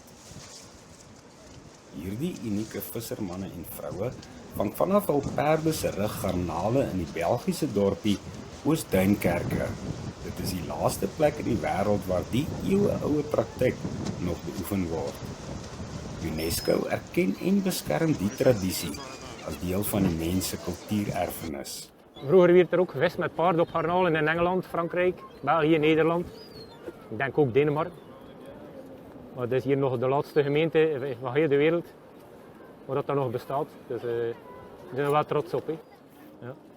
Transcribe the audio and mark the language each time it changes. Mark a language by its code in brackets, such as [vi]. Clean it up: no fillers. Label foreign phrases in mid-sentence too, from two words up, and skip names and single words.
[af] Hierdie unieke vissermanne en vroue vang vanaf hul perde se rug garnale in die Belgiese dorpie Oos-Duinkerke. Dit is die laaste plek in die wêreld waar die eeueoue praktyk nog beoefen word. UNESCO erken en beskerm die tradisie as deel van die mens se kultuurerfenis. [nl] Vroeger werd er ook gevist met paarden op garnalen in Engeland, Frankrijk, België, Nederland. Ik denk ook Denemarken. Maar dit is hier nog de laatste gemeente van heel de wereld waar dat nog bestaat. Dus we zijn er wel trots op. Hè. Ja.